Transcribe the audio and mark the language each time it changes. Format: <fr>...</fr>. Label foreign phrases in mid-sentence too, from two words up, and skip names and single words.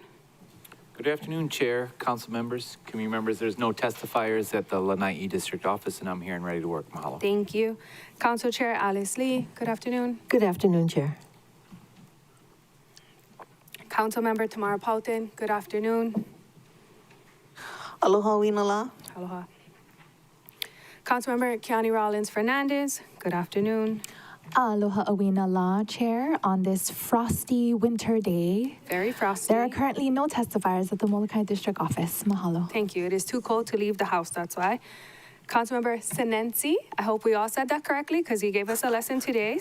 <en>Good afternoon, Chair, council members, community members. There's no testifiers at the Lanai District Office, and I'm here and ready to work. Mahalo. Thank you. Council Chair Alice Lee. Good afternoon. Good afternoon, Chair. Councilmember Tamara Pautin. Good afternoon.</en> <haw>Aloha winala.</haw> <en>Aloha. Councilmember Kiani Rollins Fernandez. Good afternoon.</en> <haw>Aloha Awina La,</haw> <en>Chair, on this frosty winter day. Very frosty. There are currently no testifiers at the Molokai District Office. Mahalo. Thank you. It is too cold to leave the house, that's why. Councilmember Sinensi, I hope we all said that correctly because he gave us a lesson today.</en>